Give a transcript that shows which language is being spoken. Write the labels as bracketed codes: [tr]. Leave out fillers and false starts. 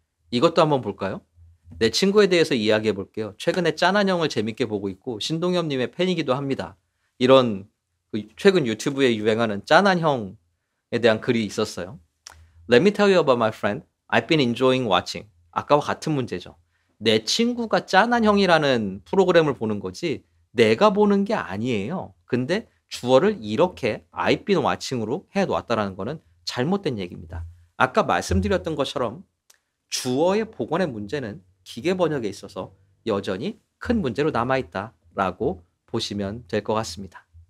[ko] 이것도 한번 볼까요? 내 친구에 대해서 이야기해 볼게요. 최근에 짠한 형을 재밌게 보고 있고 신동엽님의 팬이기도 합니다. 이런 최근 유튜브에 유행하는 짠한 형에 대한 글이 있었어요. [en] Let me tell you about my friend. I've been enjoying watching. [ko] 아까와 같은 문제죠. 내 친구가 짠한 형이라는 프로그램을 보는 거지 내가 보는 게 아니에요. 근데 주어를 이렇게 [en] I've been watching [ko] 으로 해놓았다는 거는 잘못된 얘기입니다. 아까 말씀드렸던 것처럼 주어의 복원의 문제는 기계 번역에 있어서 여전히 큰 문제로 남아있다라고 보시면 될 것 같습니다.